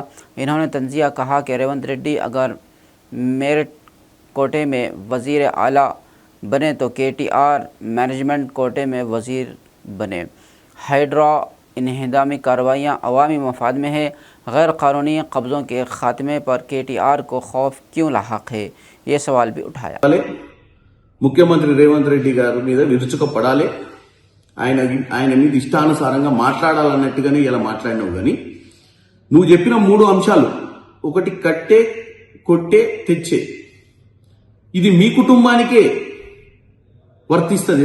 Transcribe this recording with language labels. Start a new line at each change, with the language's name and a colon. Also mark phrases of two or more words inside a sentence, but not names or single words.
Urdu: انہوں نے تنزیہ کہا کہ ریونت ریڈی اگر میرٹ کوٹے میں وزیر اعلیٰ بنے تو KTR مینجمنٹ کوٹے میں وزیر بنے۔ ہائیڈرا انہدامی کارروائیاں عوامی مفاد میں ہے۔ غیر قانونی قبضوں کے خاتمے پر KTR کو خوف کیوں لاحق ہے، یہ سوال بھی اٹھایا۔
Telugu: ముఖ్యమంత్రి రేవంత్ రెడ్డి గారి మీద విరుచుకపడాలి, ఆయన మీద ఇష్టానుసారంగా మాట్లాడాలన్నట్టుగానే ఇలా మాట్లాడినావు. కానీ నువ్వు చెప్పిన 3 అంశాలు, ఒకటి కట్టే, కొట్టే, తెచ్చే, ఇది మీ కుటుంబానికే వర్తిస్తుంది.